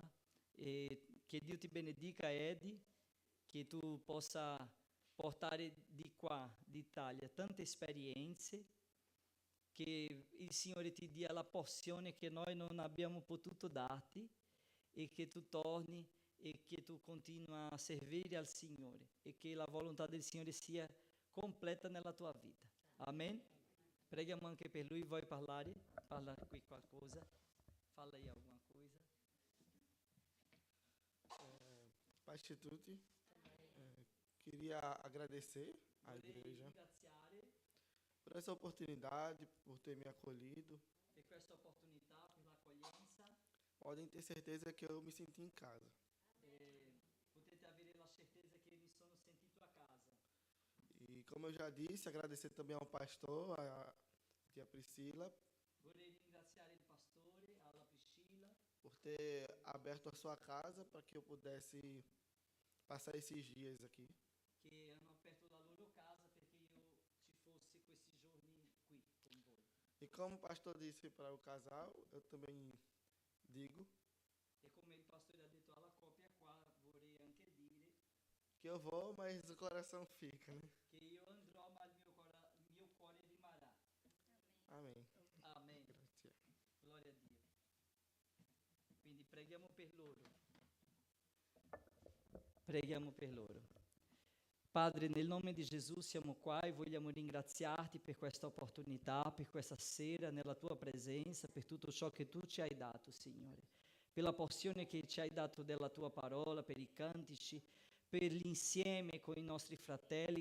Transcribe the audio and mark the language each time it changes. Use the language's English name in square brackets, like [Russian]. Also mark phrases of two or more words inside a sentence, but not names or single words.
[Italian] E che Dio ti benedica Eddie, che tu possa portare di qua, d'Italia, tante esperienze, che il Signore ti dia la porzione che noi non abbiamo potuto darti, e che tu torni e che tu continui a servire al Signore e che la volontà del Signore sia completa nella tua vita. Amen? Preghiamo anche per lui. Vuoi parlare? Parla qui qualcosa? [Portuguese] Fala aí alguma coisa. Paz de [Italian] tutti. [Portuguese] Queria agradecer à igreja por essa oportunidade, por ter me acolhido. [Italian] Per questa opportunità, per l'accoglienza. [Portuguese] Podem ter certeza que eu me senti em casa. [Italian] Potete avere la certeza che mi sono sentito a casa. [Portuguese] E como eu já disse, agradecer também ao pastor, a tia Priscila, [Italian] Vorrei ringraziare il pastore, alla Priscilla, [Portuguese] por ter aberto a sua casa para que eu pudesse passar esses dias aqui. [Italian] che hanno aperto la loro casa perché io ci fossi questi giorni qui con voi. [Portuguese] E como o pastor disse para o casal, eu também digo [Italian] E come il pastore ha detto alla coppia qua, vorrei anche dire [Portuguese] que eu vou, mas o coração fica, né? [Italian] che io andrò ma il mio cuore rimarrà. [Portuguese] Amém. [Italian] Amen. Grazie. Gloria a Dio. Quindi preghiamo per loro. Preghiamo per loro. Padre, nel nome di Gesù siamo qua e vogliamo ringraziarti per questa opportunità, per questa sera nella tua presenza, per tutto ciò che tu ci hai dato, Signore, per la porzione che ci hai dato della tua parola, per i cantici, per l'insieme con i nostri fratelli.